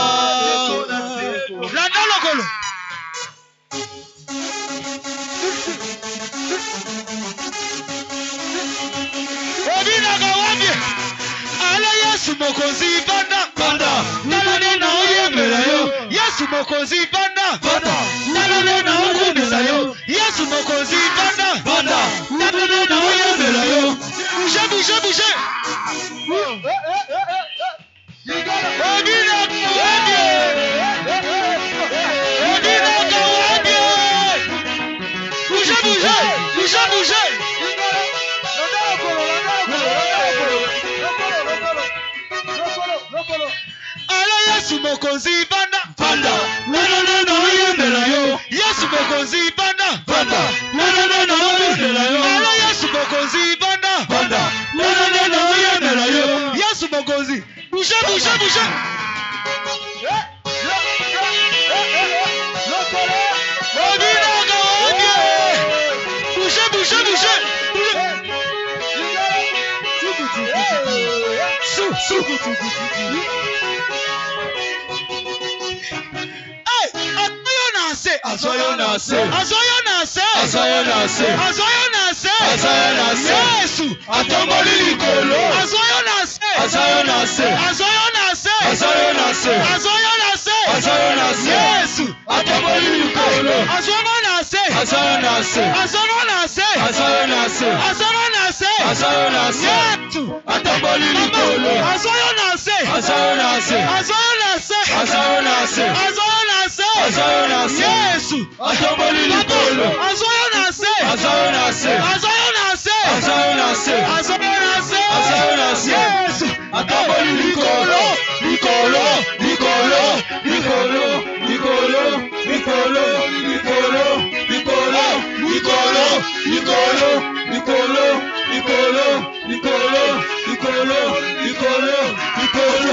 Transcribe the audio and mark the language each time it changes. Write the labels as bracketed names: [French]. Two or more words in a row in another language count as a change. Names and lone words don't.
[Lingala] Landa lokolo. Obinaka wabie. Ala Yesu mokonzi banda. Banda. Nalone na oyembela yo. Yesu mokonzi banda. Banda. Nalone na okumisa yo. Yesu mokonzi banda. Banda. Nalone na oyembela yo. [French] Bouge, bouge, bouge. [Lingala] Obinaka wabie. Obinaka wabie. [French] Bouge, bouge. Bouge, bouge. [Lingala] Ala Yesu mokonzi banda. Banda. Nalone na oyembela yo. Yesu mokonzi banda. Banda. Nalone na oyembela yo. Ala Yesu mokonzi banda. Banda. Nalone na oyembela yo. Yesu mokonzi. [French] Bouge, bouge, bouge. [Lingala] Obinaka wabie. [French] Bouge, bouge, bouge. [Lingala] Hey, azoyo na se. Azoyo na se. Azoyo na se. Azoyo na se. Azoyo na se. Azoyo na se. Yesu. Atomboli likolo. Azoyo na se. Azoyo na se. Azoyo na se. Azoyo na se. Azoyo na se. Azoyo na se. Yesu. Atomboli likolo. Azoyo na se. Azoyo na se. Azoyo na se. Azoyo na se. Azoyo na se. Azoyo na se. Yesu. Atomboli likolo. Azoyo na se. Azoyo na se. Azoyo na se. Azoyo na se. Azoyo na se. Azoyo na se. Yesu. Atomboli likolo. Azoyo na se. Azoyo na se. Azoyo na se. Azoyo na se. Azoyo na se. Azoyo na se. Yesu. Atomboli likolo. Likolo. Likolo. Likolo. Likolo. Likolo. Likolo. Likolo. Likolo. Likolo. Likolo. Likolo. Likolo. Likolo. Likolo. Likolo.